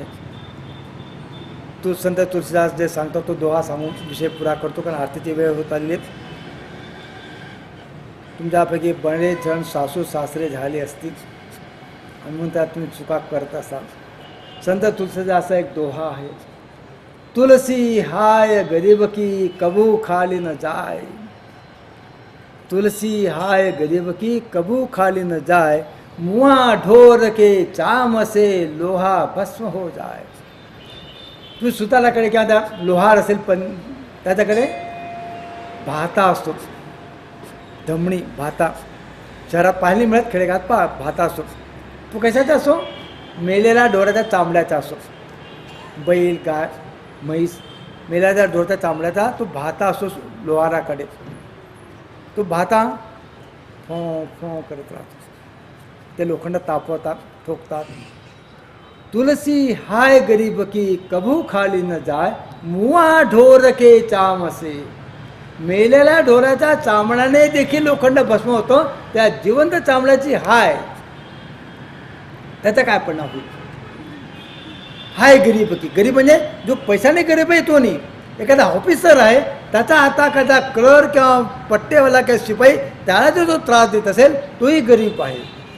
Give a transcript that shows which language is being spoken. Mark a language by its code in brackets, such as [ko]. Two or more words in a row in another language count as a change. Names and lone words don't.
[mr] तो संत तुलसीदास जे सांगतो तो दोहा सांगून विषय पुरा करतो, कारण आरतीची वेळ होत आली आहे. तुमच्यापैकी बरेच जण सासू सासरे झाले असतील आणि म्हणून त्यात तुम्ही चुका करत असाल. संत तुलसीदास एक दोहा आहे, [hi] तुलसी हाय गरीब की कबू खाली न जाय, तुलसी हाय गरीब की कबू खाली न जाय, मुआ ढोर के चाम से लोहा भस्म हो जाय. [mr] तुम्ही सुताराकडे किंवा त्या लोहार असेल पण त्याच्याकडे भाता असतो, धमणी भाता, शहरात पाहिली मिळत, खेडेगावात भाता असतो. तो कशाचा असो, मेलेल्या ढोराच्या चामड्याचा असो, बैल गाय म्हैस मेलेल्या ढोराच्या चामड्याचा तो भाता असतो लोहाराकडे. तो भाता फो फो करत राहतो, ते लोखंड तापवतात, ठोकतात. [hi] तुलसी हाय गरीब की कबू खाली न जाय, मुआ ढोर के चाम से, [mr] मेलेल्या ढोराच्या चामड्याने देखील लोखंड भस्म होतो, त्या जिवंत चामड्याची हाय त्याचा काय परिणाम होईल. [hi] हाय गरीब की, [mr] गरीब म्हणजे जो पैशाने गरीब आहे तो नाही, एखादा ऑफिसर आहे त्याचा आता एखादा क्लर्क किंवा पट्टेवाला किंवा शिपाई त्याला जो त्रास देत असेल तोही गरीब आहे.